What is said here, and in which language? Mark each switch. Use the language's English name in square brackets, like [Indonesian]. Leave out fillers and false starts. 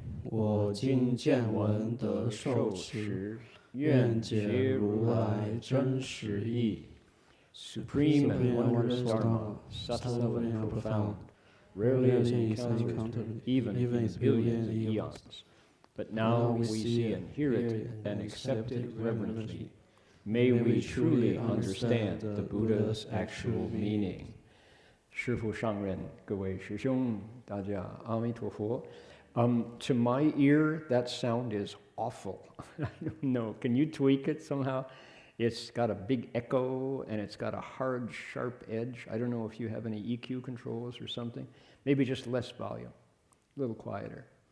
[Chinese] 我今见闻得受持，愿解如来真实义。 [English] Supreme and wondrous Dharma, subtle and profound, rarely encountered even in billions of eons. But now we see and hear it and accept it reverently. May we truly understand the Buddha's actual meaning. [Chinese] 师父上人，各位师兄，大家阿弥陀佛。 [English] To my ear, that sound is awful. I don't know. Can you tweak it somehow? It's got a big echo and it's got a hard, sharp edge. I don't know if you have any EQ controls or something. Maybe just less volume, a little quieter.